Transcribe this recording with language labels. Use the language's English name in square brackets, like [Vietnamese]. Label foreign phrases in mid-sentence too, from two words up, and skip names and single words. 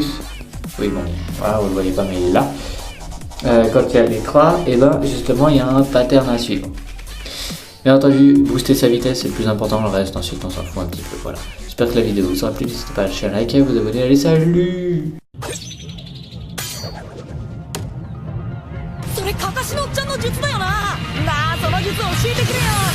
[French] Oui, bon, voilà, vous le voyez pas, mais il est là. Quand il y a les 3, et ben justement, il y a un pattern à suivre. Bien entendu, booster sa vitesse, c'est le plus important, le reste, ensuite on s'en fout un petit peu, voilà. J'espère que la vidéo vous aura plu, n'hésitez pas à lâcher un like et à vous abonner, allez, salut! [Japanese] それかかしのおっちゃんの術だよな。なあ、その術教えてくれよ。